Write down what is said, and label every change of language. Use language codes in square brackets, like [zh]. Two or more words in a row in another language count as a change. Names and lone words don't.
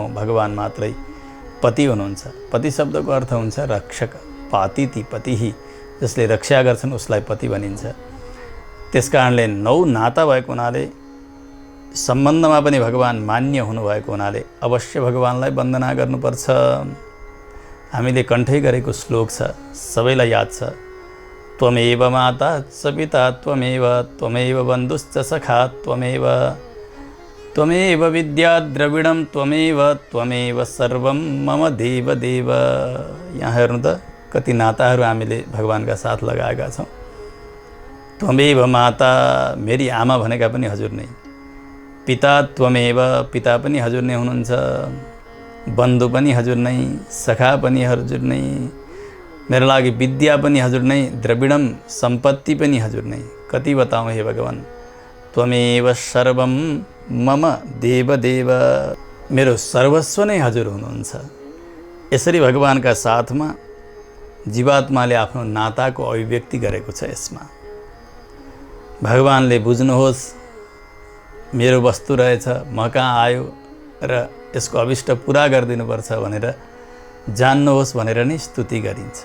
[ne] भगवान मात्रै पति हुनुहुन्छ। पति शब्दको अर्थ हुन्छ रक्षक, [sa] पातिति पतिही, [ne] जसले रक्षा गर्छन् उसलाई पति भनिन्छ। त्यसकारणले 9 नाता भएको हुनाले सम्बन्धमा पनि भगवान मान्य हुनुभएको हुनाले अवश्य भगवानलाई वन्दना गर्नुपर्छ। हामीले कण्ठै गरेको श्लोक छ, सबैलाई याद छ। [sa] त्वमेव माता च पिता त्वमेव, त्वमेव बन्धुश्च सखा त्वमेव, त्वमेव विद्या द्रविणं त्वमेव, त्वमेव सर्वं मम देव देव। [ne] यहाँ हेर्नु त कति नाताहरू हामीले भगवानका साथ लगाएका छौँ। [sa] त्वमेव माता, [ne] मेरी आमा भनेका पनि हजुर नै। [sa] पिता त्वमेव, [ne] पिता पनि हजुर नै हुनुहुन्छ। बन्धु पनि हजुर नै, सखा पनि हजुर नै, मेरो लागि विद्या पनि हजुर नै, द्रविडम सम्पत्ति पनि हजुर नै। कति बताऊँ हे भगवान्। [sa] त्वमेव सर्वम मम देव देव, [ne] मेरो सर्वस्व नै हजुर हुनुहुन्छ। यसरी भगवानका साथमा जीवात्माले आफ्नो नाताको अभिव्यक्ति गरेको छ। यसमा भगवानले बुझ्नुहोस् मेरो वस्तु रहेछ, म कहाँ आयो र यसको अभिष्ट पुरा गरिदिनुपर्छ भनेर जान्नुहोस् भनेर नै स्तुति गरिन्छ।